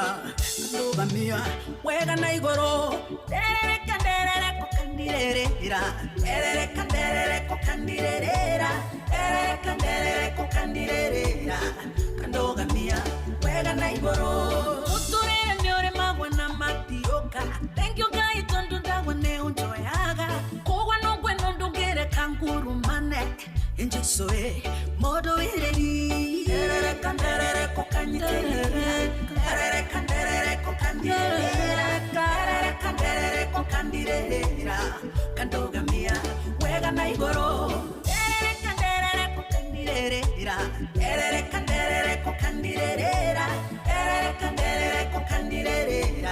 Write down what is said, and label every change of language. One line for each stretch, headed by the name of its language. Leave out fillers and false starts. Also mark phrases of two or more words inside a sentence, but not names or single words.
Kikuyu: Ndugamia wega na igoro, derere kukandirera, derere kukandirera, derere kukandirera. Kandogamia wega na igoro. Uturere nyore magwa na matioka.
English: Thank you guys, don't
Kikuyu: ndawa ne unjoyaga. Kogwa no gweno ndongere kanguru mane. Injisoe modo ireri. Derere kukanyiterera, derere kukandirera. Kandogamia wega na igoro. Derere kukandirera, derere kukandirera.